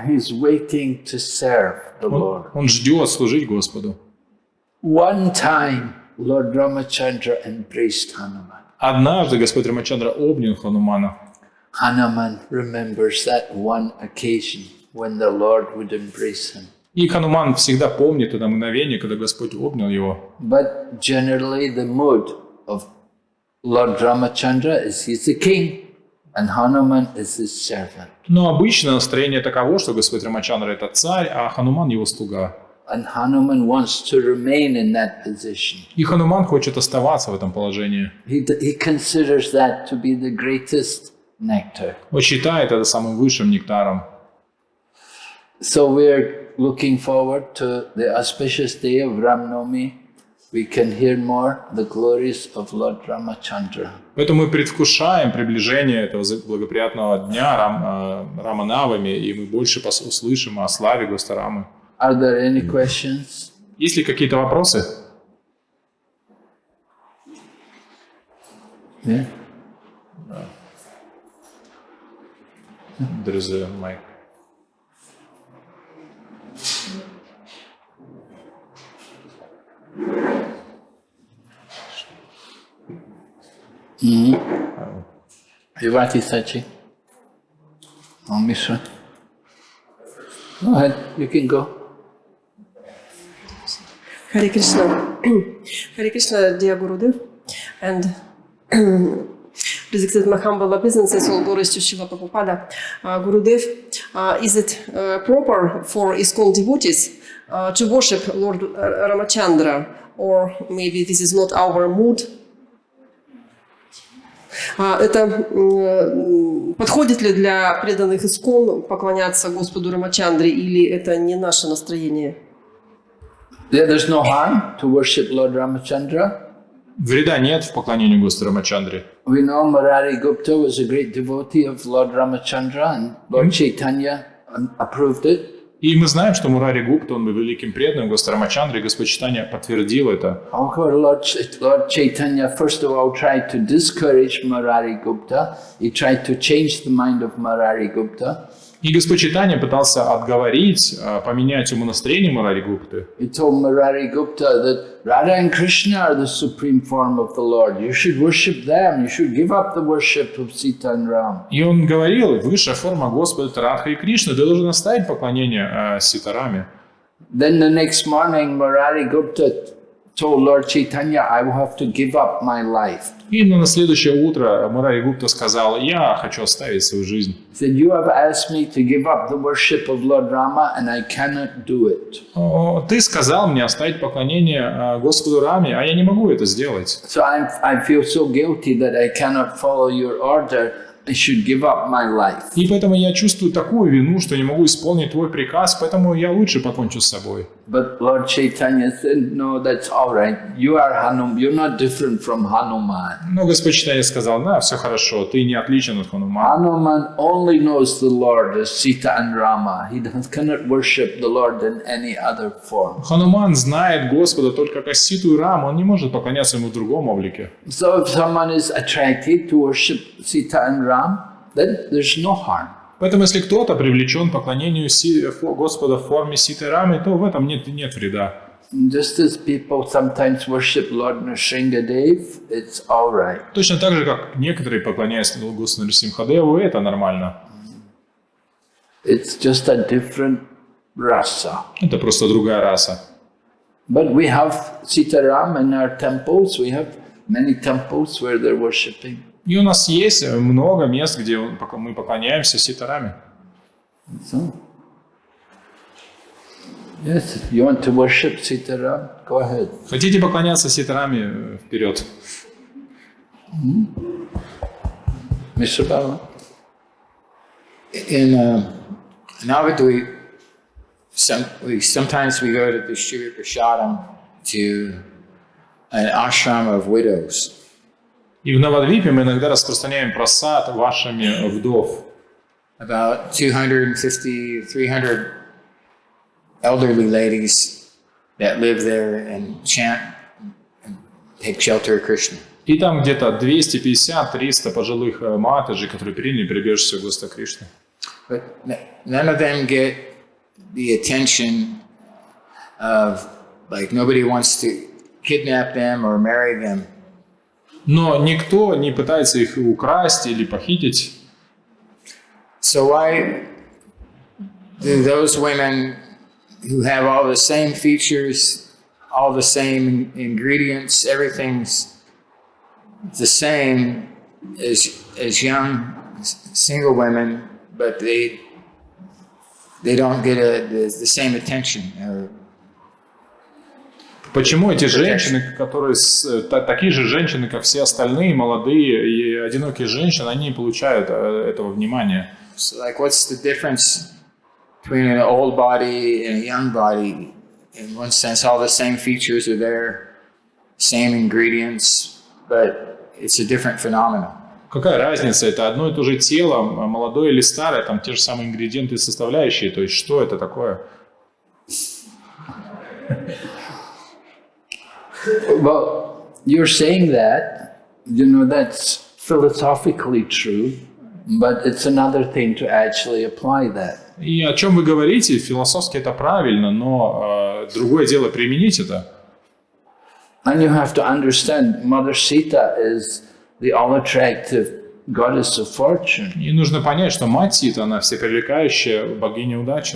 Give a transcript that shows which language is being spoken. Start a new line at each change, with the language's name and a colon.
English: He's waiting to serve the Lord.
Russian: Он ждет служить Господу.
English: One time, Lord Ramachandra embraced Hanuman.
Russian: Однажды Господь Рамачандра обнял Ханумана.
English: Hanuman remembers that one occasion when the Lord would embrace him.
Russian: И Хануман всегда помнит это мгновение, когда Господь обнял его.
English: But generally the mood of Lord Ramachandra is he's the king and Hanuman is his servant.
Russian: Но обычно настроение таково, что Господь Рамачандра – это царь, а Хануман – его слуга.
English: And Hanuman wants to remain in that position.
Russian: И Хануман хочет оставаться в этом положении.
English: He considers that to be the greatest nectar.
Russian: Он считает это самым высшим нектаром.
English: So we're looking forward to the auspicious day of Ram Navami. We can hear more the glories of Lord Ramachandra.
Russian: Поэтому мы предвкушаем приближение этого благоприятного дня Рама Навами, и мы больше услышим о славе Господа Рамы.
English: Are there any questions?
Russian: Есть ли какие-то вопросы?
English: Yeah. There is a mic. Vivati Sachi. Oh, Mishra. Go ahead, you can go. Hare Krishna. Hare Krishna, dear Gurudev. And Please accept my humble obeisances, all glories to Srila Prabhupada. Gurudev, is it proper for ISKCON devotees to worship Lord Ramachandra, or maybe this is not our mood?
Russian: Это подходит ли для преданных ИСККОН поклоняться Господу Рамачандре, или это не наше настроение?
English: There's no harm to worship Lord Ramachandra.
Russian: Вреда нет в поклонении Господу Рамачандре.
English: We know Murari Gupta was a great devotee of Lord Ramachandra, and Lord Chaitanya approved it.
Russian: И мы знаем, что Мурари Гупта, он был великим преданным Господу Рамачандре, и Господь Чайтанья подтвердил это.
English: Lord Chaitanya first of all tried to discourage Murari Gupta. He tried to change the mind of Murari Gupta.
Russian: И Господь Чайтанья пытался отговорить, поменять умонастроение Мурари Гупты.
English: He told Murari Gupta that Radha and Krishna are the supreme form of the Lord. You should worship them. You should give up the worship of Sita and Ram.
Russian: И он говорил, высшая форма Господа это Радха и Кришна, ты должен оставить поклонение Ситараме.
English: Then the next morning, Murari Gupta told Lord Chaitanya, I will have to give up my life.
Russian: И на следующее утро Мурари Гупта сказал, я хочу оставить свою жизнь.
English: He said, you have asked me to give up the worship of Lord Rama, and I cannot do it.
Russian: Ты сказал мне оставить поклонение Господу Раме, а я не могу это сделать.
English: So I feel so guilty that I cannot follow your order. I should give up my life.
Russian: И поэтому я чувствую такую вину, что не могу исполнить твой приказ, поэтому я лучше покончу с собой.
English: But Lord Chaitanya said, no, that's all right. You are Hanuman. You're not different from Hanuman.
Russian: Но Господь Чайтанья сказал, да, все хорошо, ты не отличен от Ханумана.
English: Hanuman only knows the Lord as Sita and Rama. He cannot worship the Lord in any other form.
Russian: Хануман знает Господа только как Ситу и Раму, он не может поклоняться ему в другом облике.
English: So if someone is attracted to worship Sita and Rama, then there's no harm.
Russian: Поэтому, если кто-то привлечен к поклонению Господа в форме Ситы и Рамы, то в этом нет вреда.
English: Just as people sometimes worship Lord Nrsimhadev, it's all right.
Russian: Точно так же, как некоторые поклоняются Господу Нрсимхадеву, это нормально.
English: It's just a different rasa.
Russian: Это просто другая раса.
English: But we have Sitaram in our temples. We have many temples where they're worshipping.
Russian: И у нас есть много мест, где мы поклоняемся Ситараме.
English: So, yes, if you want to worship Sitaram, go ahead.
Russian: Хотите поклоняться Ситараме, вперед.
English: Mr. Bala? In Navadvip, sometimes we go to the Shri Prashadam to an ashram of widows.
Russian: И в Навадвипе мы иногда распространяем просад вашими вдов.
English: About 250, 300 elderly ladies that live there and chant and take shelter of Krishna.
Russian: И там где-то 250-300 пожилых матажей, которые приняли прибежище Господа Кришны.
English: But none of them get the attention of, like, nobody wants to kidnap them or marry them.
Russian: Но никто не пытается их украсть или похитить.
English: So why do those women who have all the same features, all the same ingredients, everything's the same as young single women, but they don't get the same attention?
Russian: Почему эти женщины, которые такие же женщины, как все остальные, молодые и одинокие женщины, они не получают этого внимания?
English: So, like, what's the difference between an old body and a young body? In one sense, all the same features are there, same ingredients, but it's a different phenomenon.
Russian: Какая разница? Это одно и то же тело, молодое или старое, там те же самые ингредиенты и составляющие. То есть что это такое?
English: Well, you're saying that, that's philosophically true, but it's another thing to actually apply that.
Russian: И о чем вы говорите, философски это правильно, но другое дело применить это.
English: And you have to understand, Mother Sita is the all-attractive goddess of fortune.
Russian: И нужно понять, что мать Сита, она всепривлекающая богиня удачи.